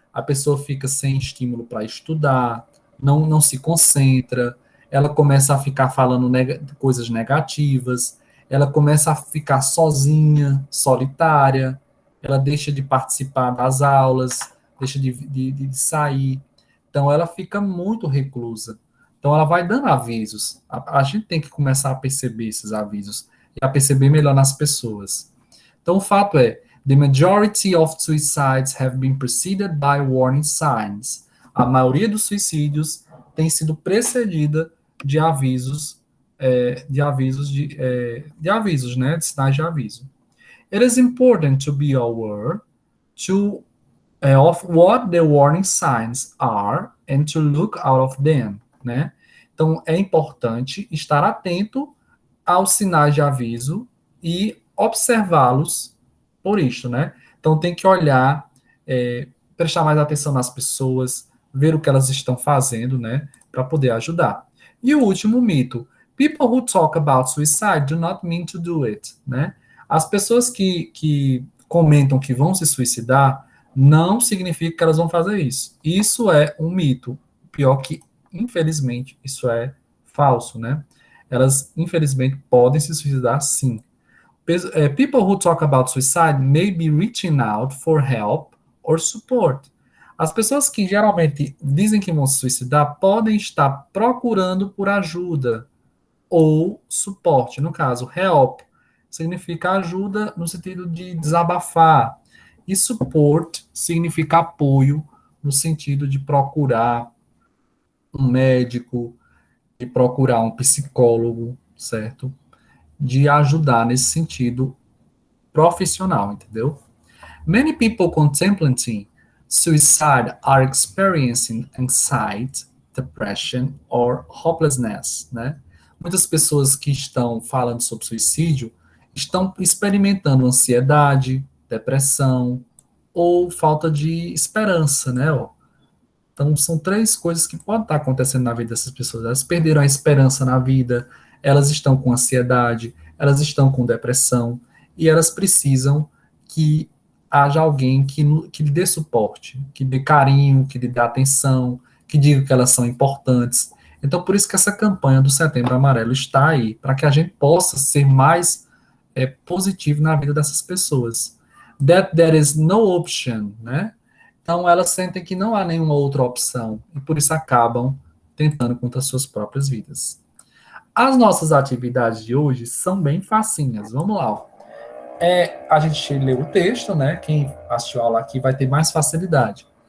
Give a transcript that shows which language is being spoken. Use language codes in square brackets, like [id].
[pt] a pessoa fica sem estímulo para estudar, não se concentra, ela começa a ficar falando coisas negativas, ela começa a ficar sozinha, solitária, ela deixa de participar das aulas, deixa de sair. Então, ela fica muito reclusa. Então, ela vai dando avisos. A gente tem que começar a perceber esses avisos e a perceber melhor nas pessoas. Então, o fato é, [en] the majority of suicides have been preceded by warning signs. [pt] A maioria dos suicídios tem sido precedida de avisos, de avisos, né, de sinais de aviso. [en] It is important to be aware of what the warning signs are and to look out of them, né? [pt] Então, é importante estar atento aos sinais de aviso e observá-los por isto, né? Então, tem que olhar, prestar mais atenção nas pessoas, ver o que elas estão fazendo, né? Para poder ajudar. E o último mito: [en] people who talk about suicide do not mean to do it, né? [pt] As pessoas que comentam que vão se suicidar não significa que elas vão fazer isso. Isso é um mito. Pior que, infelizmente, isso é falso, né? Elas, infelizmente, podem se suicidar, sim. [en] People who talk about suicide may be reaching out for help or support. [pt] As pessoas que geralmente dizem que vão se suicidar podem estar procurando por ajuda ou suporte. No caso, help significa ajuda no sentido de desabafar. E support significa apoio no sentido de procurar um médico, de procurar um psicólogo, certo? De ajudar nesse sentido profissional, entendeu? [en] Many people contemplating suicide are experiencing anxiety, depression or hopelessness, né? [pt] Muitas pessoas que estão falando sobre suicídio estão experimentando ansiedade, depressão ou falta de esperança, né? Então, são três coisas que podem estar acontecendo na vida dessas pessoas. Elas perderam a esperança na vida, elas estão com ansiedade, elas estão com depressão, e elas precisam que haja alguém que lhe dê suporte, que dê carinho, que lhe dê atenção, que diga que elas são importantes. Então, por isso que essa campanha do Setembro Amarelo está aí, para que a gente possa ser mais positivo na vida dessas pessoas. [en] That there is no option, né? [pt] Então, elas sentem que não há nenhuma outra opção, e por isso acabam tentando contra suas próprias vidas. As nossas atividades de hoje são bem facinhas. Vamos lá. A gente leu o texto, né? Quem assistiu a aula aqui vai ter mais facilidade.